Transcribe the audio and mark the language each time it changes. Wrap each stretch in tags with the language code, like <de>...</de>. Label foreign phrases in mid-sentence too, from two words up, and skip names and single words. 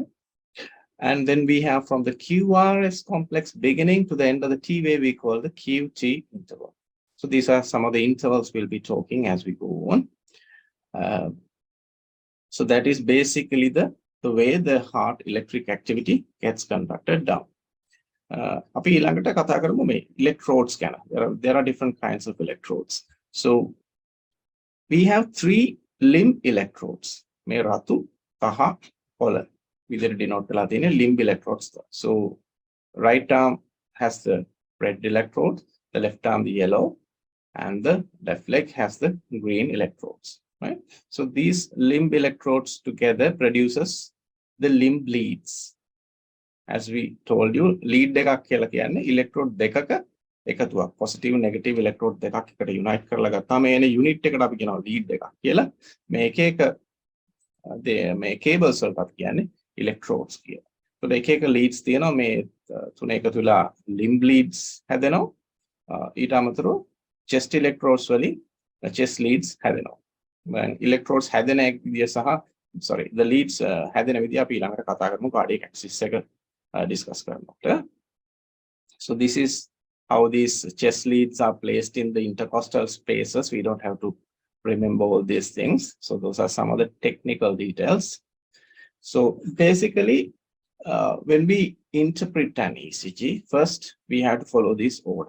<en>And then we have from the QRS complex beginning to the end of the T wave, we call the QT interval. So these are some of the intervals we'll be talking as we go on. So that is basically the way the heart electric activity gets conducted down.</en> <si>අපි ඊළඟට කතා කරමු මේ electrodes ගැන.</si> <en>There are different kinds of electrodes. So we have 3 limb electrodes.</en> <si>මේ රතු, කහ, කොළ විදිහට denote කරලා තියෙන</si> <en>limb electrodes. So right arm has the red electrode, the left arm the yellow, and the left leg has the green electrodes. Right? So these limb electrodes together produces the limb leads. As we told you,</en> <si>lead එකක් කියලා කියන්නේ electrode දෙකක එකතුවක්.</si> <en>Positive negative electrode</en> <si>දෙකක් එකට unite කරලා ගත්තාම එන unit එකට අපි කියනවා lead එකක් කියලා. මේ එක එක මේ cables වලට අපි කියන්නේ electrodes කියලා. So එක එක leads තියෙනවා මේ තුන එකතු වෙලා</si> <en>limb leads</en> <si>හැදෙනවා. ඊට අමතරව</si> <en>chest electrodes</en> <si>වලින්</si> <en>chest leads</en> <si>හැදෙනවා. electrodes හැදෙන විදිය සහ</si> <en>the leads</en> <si>හැදෙන විදිය අපි ඊළඟට කතා කරමු</si> <en>cardiac axis</en> <si>එක discuss කරනකොට.</si> <en>So this is how these chest leads are placed in the intercostal spaces. We don't have to remember all these things. So those are some of the technical details. So basically, when we interpret an ECG, first we have to follow this order.</en>